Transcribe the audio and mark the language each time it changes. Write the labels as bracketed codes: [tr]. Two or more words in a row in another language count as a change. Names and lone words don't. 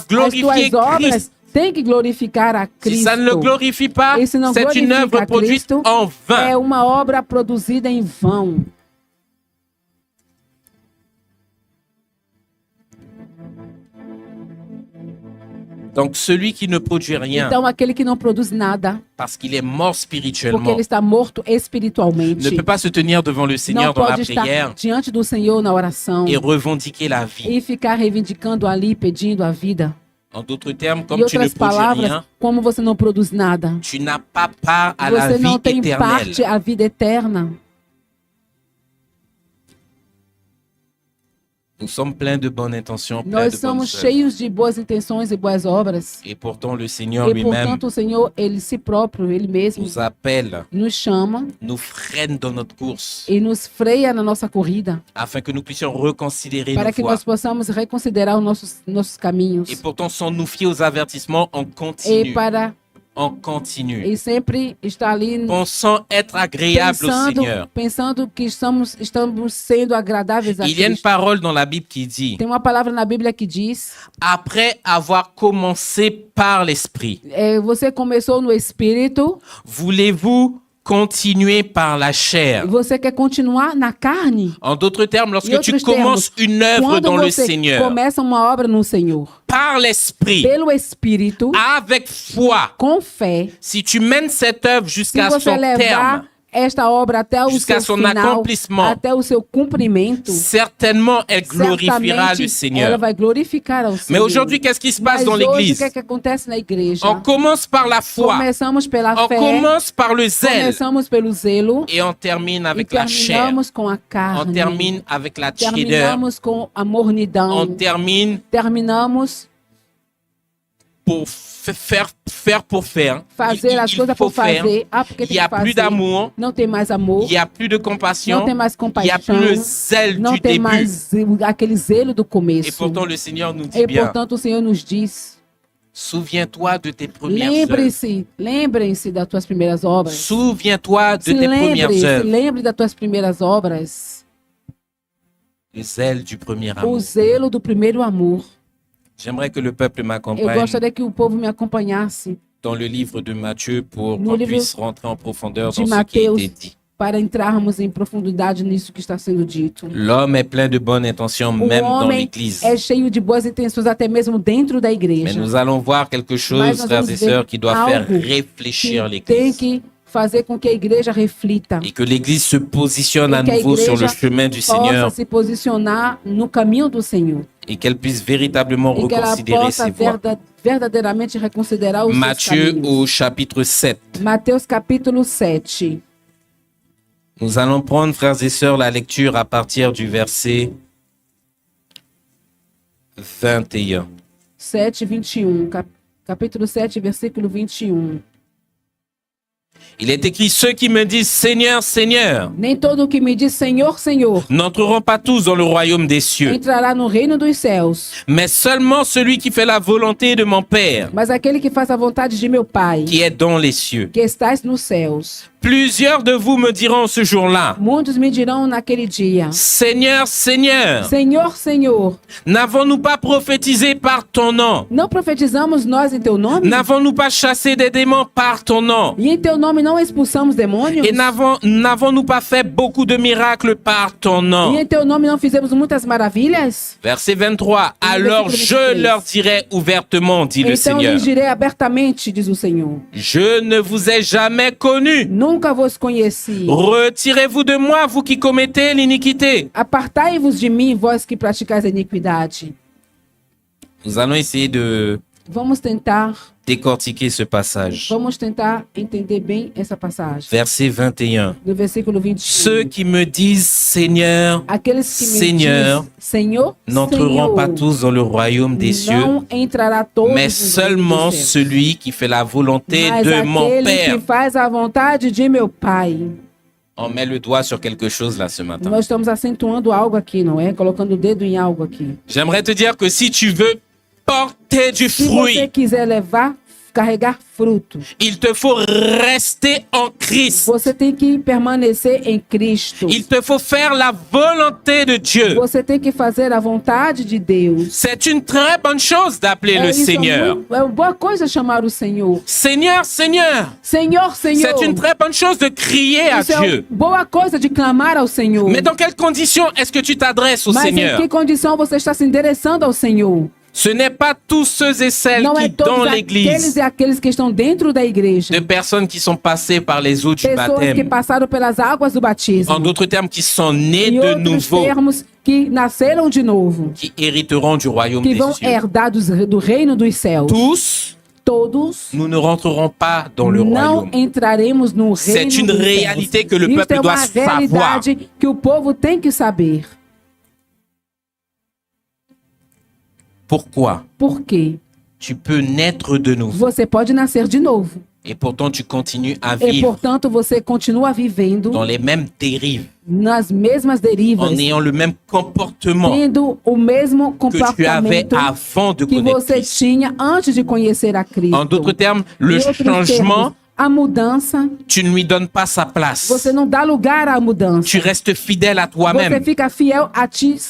[pt] As [fr] glorifier [pt] tuas obras [fr] Christ. [pt] têm que glorificar a [fr] Si [pt] Cristo. [fr] ça ne le glorifie pas, [pt] Et se não [fr] c'est une [pt] glorifica [fr] œuvre produite [pt] Cristo, [fr] en vain. [pt] É uma obra produzida em vão. [fr] Donc celui qui ne produit rien [pt] Então, aquele que não produz nada, [fr] parce qu'il est mort [pt] porque [fr] spirituellement [pt] ele está morto espiritualmente, [fr] ne peut pas se tenir devant le [pt] não [fr] Seigneur dans la [pt] pode estar [fr] prière [pt] diante do Senhor na oração [fr] et revendiquer la vie. [pt] e ficar reivindicando ali, pedindo a vida. [fr] En d'autres termes, [pt] Em [fr] comme tu ne [pt] outras [fr] produis [pt] palavras, [fr] rien, [pt] como você não produz nada, [fr] tu n'as pas part à la [pt] você [fr] vie [pt] não tem [fr] éternelle. [pt] parte à vida eterna. [fr] Nous sommes pleins de bonnes intentions, pleins [pt] Nós [fr] de bonnes [pt] somos [fr] œuvres. [pt] cheios de boas intenções e boas obras. [fr] Et pourtant, le Seigneur [pt] E, [fr] lui-même [pt] portanto, o Senhor, Ele si próprio, Ele mesmo, [fr] nous appelle, [pt] nos chama [fr] nous freine dans notre course, [pt] e nos freia na nossa corrida, [fr] afin que nous puissions reconsidérer [pt] para [fr] nos [pt] que [fr] voies. [pt] nós possamos reconsiderar os nossos caminhos. [fr] Et pourtant, sans nous fier aux avertissements, on [pt] E [fr] continue. [pt] para [fr] On continue. [pt] e sempre estar ali [fr] Pensant être agréable au Seigneur. [pt] pensando que estamos sendo agradáveis a [fr] Il y a une [pt] Cristo. [fr] parole dans la Bible qui dit, [pt] Tem uma palavra na Bíblia que diz: [fr] après avoir commencé par l'Esprit, [pt] você começou no Espírito, [fr] voulez-vous continuer par la chair? [pt] você quer continuar na carne. [fr] En d'autres termes, lorsque [pt] Em [fr] tu [pt] outros [fr] commences une œuvre [pt] Quando [fr] dans le [pt] você [fr] Seigneur, [pt] começa uma obra no Senhor, [fr] par l'Esprit, [pt] pelo Espírito, [fr] avec foi, [pt] com fé, [fr] si tu mènes cette œuvre [pt] se [fr] jusqu'à [pt] você [fr] son terme, [pt] levar esta obra até o [fr] jusqu'à [pt] seu [fr] son [pt] final, [fr] accomplissement, [pt] até o seu cumprimento, [fr] certainement elle glorifiera le [pt] certamente ela [fr] Seigneur. [pt] vai glorificar ao [fr] Mais [pt] Senhor. [fr] aujourd'hui, qu'est-ce qui se passe [pt] Mas [fr] dans [pt] hoje, o [fr] l'Église? [pt] que é que acontece na igreja? [fr] On commence par la foi, [pt] Começamos pela [fr] on [pt] fé, [fr] commence par le zèle, [pt] começamos pelo zelo [fr] et on termine [pt] e [fr] avec la chair. [pt] terminamos com a [fr] On [pt] carne. [fr] termine avec la tiédeur. [pt] Terminamos com a mornidão. [fr] On termine [pt] Terminamos [fr] pour faire pour faire. [pt] fazer as coisas por fazer. Ah, porque [fr] Il [pt] tem [fr] n'y a [pt] que [fr] plus [pt] fazer. [fr] d'amour, [pt] Não tem mais amor. [fr] il n'y a plus de compassion, [pt] Não tem mais [fr] il n'y a [pt] compaixão. [fr] plus le zèle [pt] Não [fr] du [pt] tem [fr] début. [pt] mais aquele zelo do [fr] Et [pt] começo. [fr] pourtant, le Seigneur nous dit [pt] E [fr] bien, [pt] portanto o Senhor nos diz: [fr] souviens-toi de tes premières œuvres. [pt] lembrem-se das tuas primeiras obras. [fr] Souviens-toi de [pt] Se [fr] tes premières œuvres. [pt] lembre das tuas primeiras obras. [fr] Le zèle du premier [pt] O [fr] amour. [pt] zelo do primeiro amor. [fr] J'aimerais que le peuple [pt] Eu [fr] m'accompagne [pt] gostaria que o povo me acompanhasse [fr] dans le livre de Matthieu pour [pt] No [fr] qu'on [pt] livre [fr] puisse rentrer en profondeur [pt] de [fr] dans ce qui a [pt] Mateus. [fr] été dit. [pt] para entrarmos em profundidade nisso que está sendo dito. [fr] L'homme est plein de bonnes intentions, [pt] O [fr] même dans [pt] homem [fr] l'Église. [pt] é cheio de boas intenções, até mesmo dentro da [fr] Mais [pt] igreja. [fr] nous allons voir quelque [pt] Mas [fr] chose, [pt] nós [fr] frères [pt] vamos [fr] et [pt] ver [fr] sœurs, qui doit faire [pt] algo [fr] réfléchir [pt] Que tem [fr] l'Église. [pt] que fazer com que a igreja reflita, [fr] Et que l'Église se positionne à [pt] E que a [fr] nouveau sur le [pt] igreja [fr] chemin du [pt] possa [fr] Seigneur [pt] se posicionar no caminho do Senhor. [fr] et qu'elle puisse véritablement [pt] E que ela [fr] reconsidérer [pt] possa [fr] ses voies. [pt] verdadeiramente reconsiderar os seus [fr] Matthieu [pt] caminhos. [fr] au chapitre 7. [pt] Mateus capítulo 7. [fr] Nous allons prendre, frères et sœurs, la lecture à partir du verset 21. 7, 21. [pt] Capítulo 7, versículo 21. [fr] Il est écrit, ceux qui me disent Seigneur, Seigneur, [pt] Nem todo o que me diz Senhor, Senhor, [fr] n'entreront pas tous dans le royaume des cieux, [pt] entrará no reino dos céus, [fr] mais seulement celui qui fait la volonté de mon Père, [pt] mas aquele que faz a vontade de meu Pai, [fr] qui est dans les cieux. [pt] que estás nos céus. [fr] Plusieurs de vous me diront ce jour-là, [pt] Muitos me dirão naquele dia: [fr] Seigneur, Seigneur, [pt] Senhor, Senhor, [fr] n'avons-nous pas prophétisé par ton nom? [pt] não profetizamos nós em teu nome? [fr] N'avons-nous pas chassé des démons par ton nom? [pt] E em teu nome não expulsamos demônios? [fr] Et n'avons-nous pas fait beaucoup de miracles par ton [pt] E [fr] nom? [pt] em teu nome não fizemos muitas maravilhas? [fr] Verset 23. Alors je leur dirai ouvertement, dit le [pt] Então [fr] Seigneur, [pt] lhes direi abertamente, diz o Senhor: [fr] je ne vous ai jamais connus. [pt] Nunca vos conheci. [fr] Retirez-vous de moi, vous qui commettez l'iniquité. [pt] Apartai-vos de mim, vós que praticais a iniquidade. [fr] Nous allons essayer de [pt] Vamos tentar entender bem essa passagem. [fr] Verset 21. [pt] No versículo 21. [fr] Ceux qui me disent Seigneur, [pt] Aqueles que me [fr] Seigneur, [pt] dizem Senhor, [fr] n'entreront [pt] Senhor, [fr] pas tous dans le royaume des cieux, [pt] não entrará todos [fr] mais [pt] no reino [fr] seulement [pt] dos céus. [fr] celui qui fait la volonté [pt] Mas [fr] de mon [pt] aquele [fr] Père. [pt] que faz a vontade de meu Pai. [fr] On met le doigt sur quelque chose là ce matin. [pt] Nós estamos acentuando algo aqui, não é? Colocando o dedo em algo aqui. [fr] J'aimerais te dire que si tu veux porter du [pt] Se você [fr] fruit, [pt] quiser carregar fruto, [fr] il te faut rester en Christ. [pt] você tem que permanecer em Cristo. [fr] Il te faut faire la volonté de Dieu. [pt] Você tem que fazer a vontade de Deus. [fr] C'est une très bonne chose d'appeler le [pt] Isso [fr] Seigneur. [pt] é uma boa coisa chamar o Senhor. [fr] Seigneur, Seigneur. [pt] Senhor, Senhor. [fr] C'est une très bonne chose de crier à [pt] Isso é [fr] Dieu. [pt] uma boa coisa de clamar ao Senhor. [fr] Mais dans quelles conditions est-ce que tu t'adresses au [pt] Mas [fr] Seigneur? [pt] em que condição você está se endereçando ao Senhor? [fr] Ce n'est pas tous ceux et celles [pt] Não é [fr] qui, dans [pt] todos aqueles [fr] l'Église, [pt] e aqueles que estão dentro da igreja. [fr] de personnes qui sont passées par les eaux du [pt] Pessoas que [fr] baptême, [pt] passaram pelas águas do batismo. [fr] en d'autres termes, qui sont nés [pt] Em [fr] de [pt] outros [fr] nouveau, [pt] termos, que nasceram de novo. [fr] qui hériteront du royaume [pt] Que [fr] des [pt] vão [fr] cieux. [pt] herdar do reino dos céus. [fr] Tous, [pt] Todos [fr] nous ne rentrerons pas dans le [pt] não [fr] royaume. [pt] entraremos no [fr] C'est [pt] reino [fr] une [pt] dos céus. [fr] réalité que le [pt] Isso [fr] peuple [pt] é [fr] doit [pt] uma [fr] savoir. [pt] realidade que o povo tem que saber. [fr] Pourquoi? [pt] Por quê? [fr] Tu peux naître de nouveau [pt] Você pode nascer de novo. [fr] et pourtant tu continues à [pt] E, [fr] vivre [pt] portanto, você continua vivendo [fr] dans les mêmes dérives, [pt] nas mesmas derivas, [fr] en ayant le même comportement [pt] tendo o mesmo [fr] que tu avais [pt] comportamento [fr] avant de [pt] que [fr] connaître [pt] você [fr] Christ. [pt] tinha antes de conhecer a Cristo. [fr] En d'autres termes, le [pt] Em outros [fr] changement, [pt] termos, a mudança, [fr] tu ne lui donnes pas sa place. [pt] você não dá lugar à mudança. [fr] Tu restes fidèle à [pt] Você [fr] toi-même. [pt] fica fiel a ti, a si